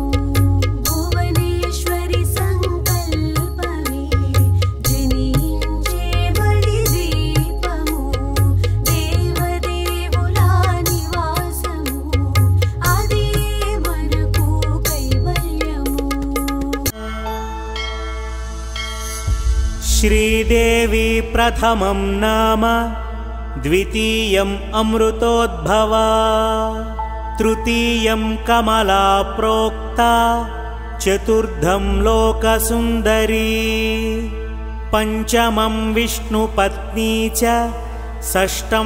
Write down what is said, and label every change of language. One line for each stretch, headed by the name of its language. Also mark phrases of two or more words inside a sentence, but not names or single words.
Telugu: భువనేశ్వరి సంకల్పమే జనించే మణిద్వీపము, దేవదేవుల నివాసము, అదే మనకు కైవల్యము.
Sanskrit: श्रीदेवी प्रथमं नाम, द्वितीयम् अमृतोद्भवा, तृतीयं कमला प्रोक्ता, चतुर्थं लोकसुन्दरी, पञ्चमं विष्णुपत्नी च, षष्ठं